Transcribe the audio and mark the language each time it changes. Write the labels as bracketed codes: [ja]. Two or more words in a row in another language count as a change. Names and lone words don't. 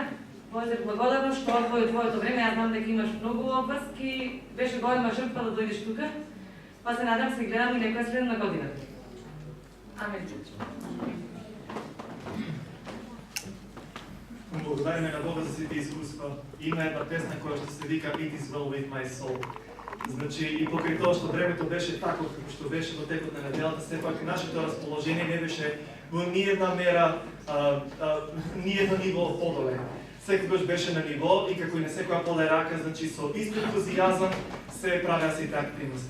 [mk] Божитар, благодарно што одвои твоето време, јас знам дека имаш многу обврски, беше голема жртва да дојдеш тука, па се надам се гледам и некоја следна година. Амин. Благодариме на Бога за сите искуства. Има една песна која што се вика It is well with my soul. Значи, и покрај тоа што времето беше тако како што беше во текот на неделата, сепак нашето расположение не беше во ниедна мера, ниедно ниво подоле. Секогаш беше на ниво и како и на секоја Подерака, значи со ист ентузијазам се правеа сите активности.